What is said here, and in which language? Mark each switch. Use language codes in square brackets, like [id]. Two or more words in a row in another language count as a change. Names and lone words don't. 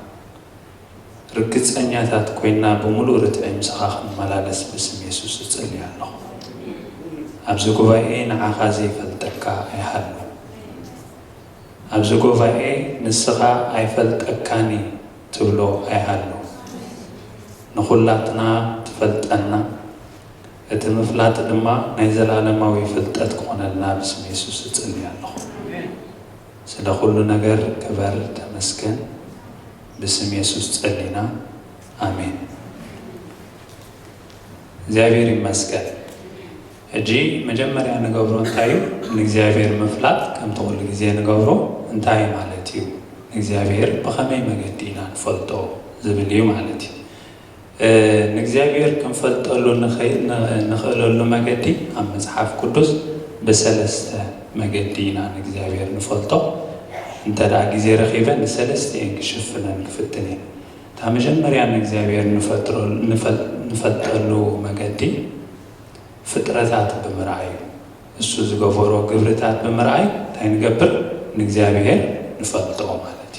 [ti] ርግጸኛታት ኮይና በሙሉ ርትዕ ምስኻ ክንመላለስ ብስም የሱስ እጽልይ ኣለኹ። ኣብዚ ጉባኤ ንዓኻ ዘይፈልጠካ ኣይሃሉ። ኣብዚ ጉባኤ ንስኻ ኣይፈልጠካኒ ትብሎ ኣይሃሉ። ንኹላትና ትፈልጠና እቲ ምፍላጥ ድማ ናይ ዘላለማዊ ፍልጠት ክኾነልና ብስም የሱስ እጽልይ ኣለኹ። ስለ ኩሉ ነገር ክበር ተመስገን [ar] باسم يسوع [ti] ጸልይና አሜን። እግዚአብሔር ይመስገን። እጂ መጀመሪያ ንገብሮ እንታይ ንእግዚአብሔር ምፍላጥ ከም ተወሉ ጊዜ ንገብሮ እንታይ ማለት እዩ እግዚአብሔር በኸመይ መገዲ ኢና ንፈልጦ ዝብል እዩ ማለት እዩ። ንእግዚአብሔር ክንፈልጠሉ ንኽእለሉ መገዲ ኣብ መጽሓፍ ቅዱስ ብሰለስተ መገዲ ኢና ንእግዚአብሔር ንፈልጦ [ar] انت دا [ti] ጊዜ ረኺበን ሰለስተ ክሽፍነን ክፍትነ ታ መጀመሪያ ንእግዚአብሔር ንፈልጠሉ መገዲ ፍጥረታት ብምርኣይ እሱ ዝገበሮ ግብርታት ብምርኣይ እንታይ ንገብር ንእግዚአብሔር ንፈልጦ ማለት